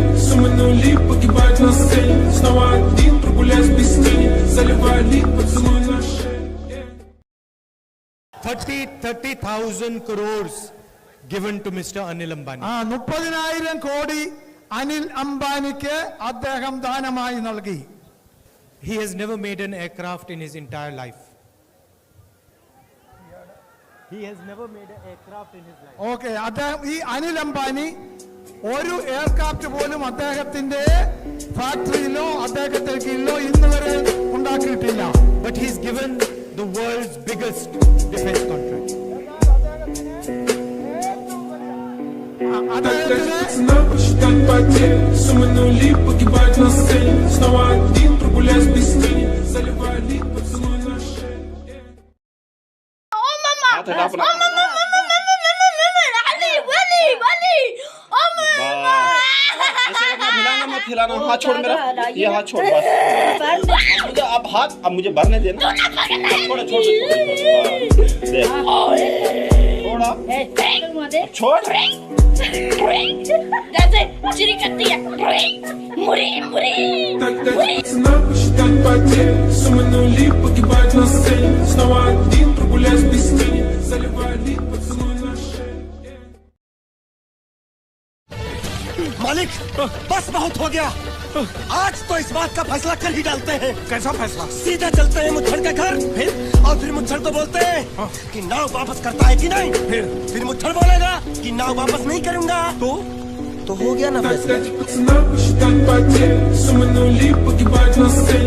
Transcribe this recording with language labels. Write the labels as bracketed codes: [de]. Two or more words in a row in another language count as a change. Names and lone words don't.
[ru] Суммы нули погибать на сцене. Снова один прогуляюсь без тени. Заливая лик, поцелуй на шее. [en] 30,000 crores given to Mr. Anil Ambani. [ml] 30,000 കോടി അനിൽ അംബാനിക്ക് അദ്ദേഹം ദാനമായി നൽകി. [en] He has never made an aircraft in his entire life. He has never made an aircraft in his life. [ml] ഓക്കെ, അദ്ദേഹം ഈ അനിൽ അംബാനി ഒരു എയർക്രാഫ്റ്റ് പോലും അദ്ദേഹത്തിന്റെ ഫാക്ടറിയിലോ അദ്ദേഹത്തിന്റെ കീഴിലോ ഇന്ന് വരെ ഉണ്ടാക്കിയിട്ടില്ല. [en] But he's given the world's biggest defense contract. [ru] Так дайте пацанам посчитать потери. Суммы нули погибать на сцене. Снова один прогуляюсь без тени. Заливая лик, поцелуй на шее. [hi] खिलाना हाथ छोड़ मेरा, ये हाथ छोड़ बस। मुझे अब हाथ, अब मुझे भरने देना। छोड़ छोड़ छोड़ जैसे चिरी करती है मुरी मुरी। [ru] Так дайте пацанам посчитать потери. Суммы нули погибать на сцене. Снова один прогуляюсь без тени. Заливая лик, поцелуй на шее. [hi] मालिक, बस बहुत हो गया। आज तो इस बात का फैसला कर ही डालते हैं। कैसा फैसला? सीधा चलते हैं मुच्छड़ के घर, और फिर मुच्छड़ को बोलते हैं कि नाव वापस करता है कि नहीं। फिर मुच्छड़ बोलेगा कि नाव वापस नहीं करूंगा। तो हो गया ना फैसला। [ru] Так дайте пацанам посчитать потери. Суммы нули погибать на сцене.